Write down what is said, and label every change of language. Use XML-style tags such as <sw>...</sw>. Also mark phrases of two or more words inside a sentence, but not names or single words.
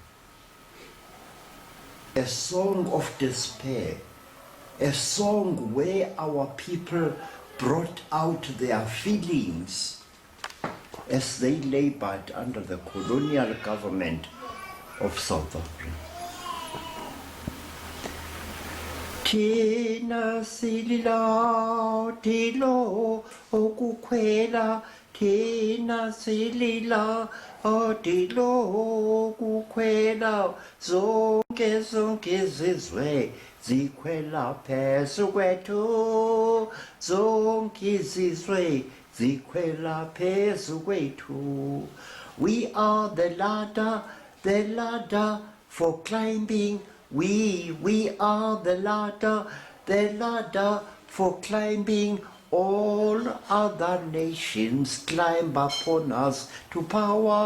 <en>A song of despair, a song where our people brought out their feelings as they labored under the colonial government of South Africa.</en> <zu>Tina silila tilo okukwela Thina silila odilo kukhwela zonke izizwe zikhwela phezu kwethu zonke izizwe zikhwela phezu kwethu.</zu> <en>We are the ladder for climbing. We are the ladder for climbing. All other nations climb upon us to power.</en>